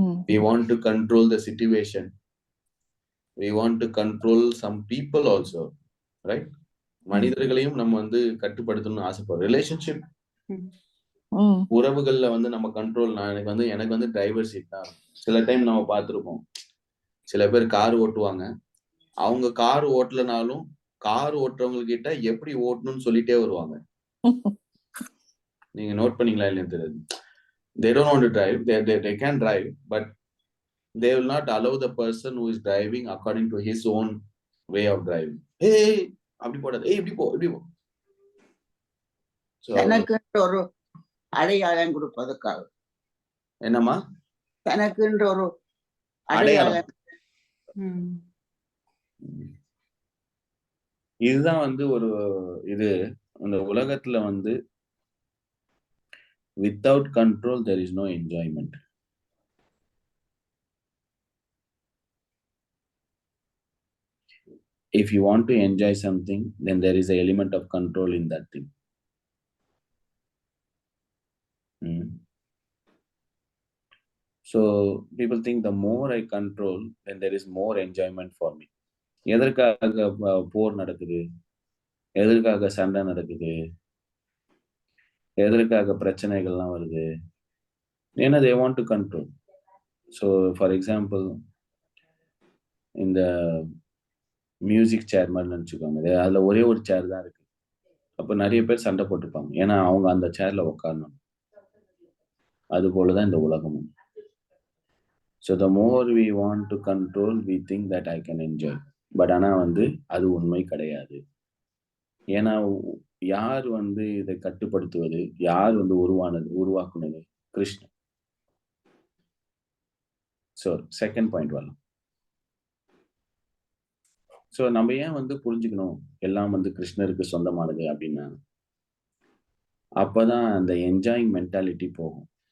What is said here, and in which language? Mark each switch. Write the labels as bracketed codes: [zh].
[en] We want to control the situation. we want to control some people also, right? [ta] மனிதர்களையும் நம்ம வந்து கட்டுப்படுத்தணும்னு ஆசைப்படுறோம். Relationship உறவுகள்ல வந்து நம்ம கண்ட்ரோல், எனக்கு வந்து டிரைவர் சீட் தான். சில டைம் நம்ம பார்த்திருப்போம், சில பேர் கார் ஓட்டுவாங்க, அவங்க கார் ஓட்டலனாலும் கார் ஓட்டுறவங்க கிட்ட எப்படி ஓட்டணும்னு சொல்லிட்டே வருவாங்க. நீங்க நோட் பண்ணீங்களா இல்லைன்னு தெரியாது. [en] They don't want to drive, they can drive, but they will not allow the person who is driving according to his own way of driving. [ta] Hey, அப்படி போடாது, இப்படி போ, இப்படி போ. தனக்கு ஒரு அடையாளம் கொடுப்பதற்காக. என்னம்மா? தனக்குன்ற ஒரு அடையாளம். இதுதான் வந்து ஒரு இது இந்த உலகத்துல வந்து [en] without control there is no enjoyment. If you want to enjoy something, then there is an element of control in that thing. So people think the more I control, then there is more enjoyment for me. [ta] எதற்காக போர் நடக்குது, எதற்காக சண்டை நடக்குது, எதற்காக பிரச்சனைகள்லாம் வருது? ஏன்னா [en] they want to control. So for example, [ta] இந்த மியூசிக் சேர் மாதிரி நினைச்சுக்கோங்க, அதுல ஒரே ஒரு சேர் தான் இருக்கு. அப்ப நிறைய பேர் சண்டை போட்டுப்பாங்க, ஏன்னா அவங்க அந்த சேர்ல உட்காரணும். அது போலதான் இந்த உலகமும். [en] So the more we want to control, we think that I can enjoy. [ta] But ஆனா வந்து அது உண்மை கிடையாது. ஏன்னா யார் வந்து இதை கட்டுப்படுத்துவது, யார் வந்து உருவாக்குனது? கிருஷ்ணன். ஸோ செகண்ட் பாயிண்ட் வரலாம். ஸோ நம்ம ஏன் வந்து புரிஞ்சுக்கணும் எல்லாம் வந்து கிருஷ்ணருக்கு சொந்தமானது அப்படின்னா, அப்பதான் அந்த என்ஜாயிங் மென்டாலிட்டி போகும்.